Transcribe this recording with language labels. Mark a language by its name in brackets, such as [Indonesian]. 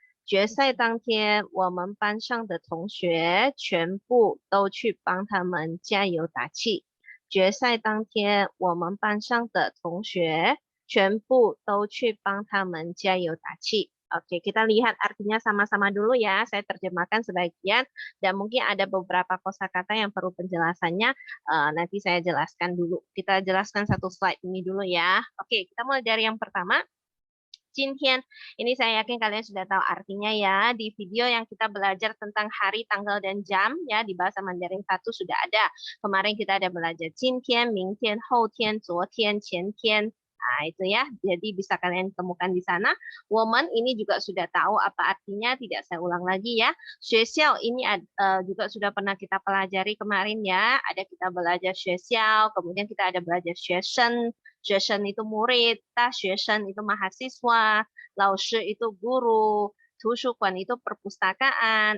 [Chinese] 决赛当天，我们班上的同学全部都去帮他们加油打气。决赛当天，我们班上的同学全部都去帮他们加油打气。 [Indonesian] Oke, kita lihat artinya sama-sama dulu ya. Saya terjemahkan sebagian dan mungkin ada beberapa kosakata yang perlu penjelasannya. Nanti saya jelaskan dulu. Kita jelaskan satu slide ini dulu ya. Oke, kita mulai dari yang pertama. 今天 ini saya yakin kalian sudah tahu artinya ya. Di video yang kita belajar tentang hari, tanggal, dan jam ya di bahasa Mandarin 1 sudah ada. Kemarin kita ada belajar [Chinese] 今天, 明天, 后天, 昨天, 前天. [Indonesian] Nah, itu ya. Jadi bisa kalian temukan di sana. Woman ini juga sudah tahu apa artinya, tidak saya ulang lagi ya. 学校 ini juga sudah pernah kita pelajari kemarin ya. Ada kita belajar 学校, kemudian kita ada belajar 学生. 学生 itu murid, 大学生 itu mahasiswa, 老师 itu guru, 图书馆 itu perpustakaan.